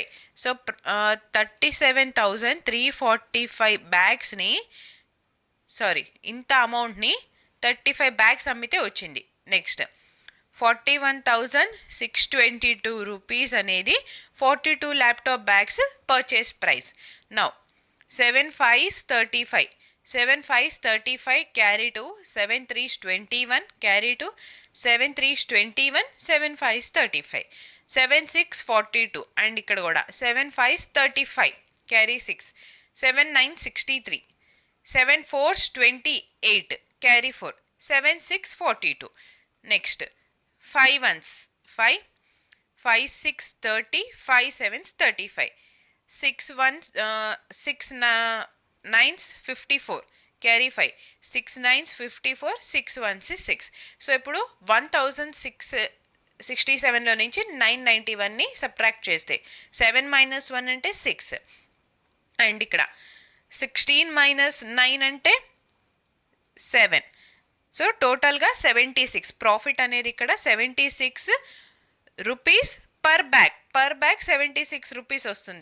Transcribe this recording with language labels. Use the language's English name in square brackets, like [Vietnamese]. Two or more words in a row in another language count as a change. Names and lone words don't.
[Telugu] సో 37,345 బ్యాగ్స్ని ఇంత అమౌంట్ని 35 బ్యాగ్స్ అమ్మితే వచ్చింది. నెక్స్ట్ 41,622 రూపీస్ అనేది 42 [English] laptop bags purchase price. నౌ 7 5s 35. 7 5s 35 carry to 7 3s 21 carry to 7 3s 21 7 5s 35 7 6 42 అండ్ [Telugu] ఇక్కడ కూడా [English] 7 5s 35 carry 6 7 9 63 7 4s 28 carry 4 7 6 42. నెక్స్ట్ 5 1s 5 5 6 30 5 7s 35 6 1s 6 9s 54 carry 5 6 9s 54 6 1s 6. [Telugu] సో ఇప్పుడు 1,667లో నుంచి 991ని సబ్ట్రాక్ట్ చేస్తే 7 - 1 అంటే 6 అండ్ ఇక్కడ 16 - 9 అంటే 7. [English] so totalga [Telugu] 76 ప్రాఫిట్ అనేది ఇక్కడ 76 [English] rupees per bag [Telugu] 76 రూపీస్ వస్తుంది.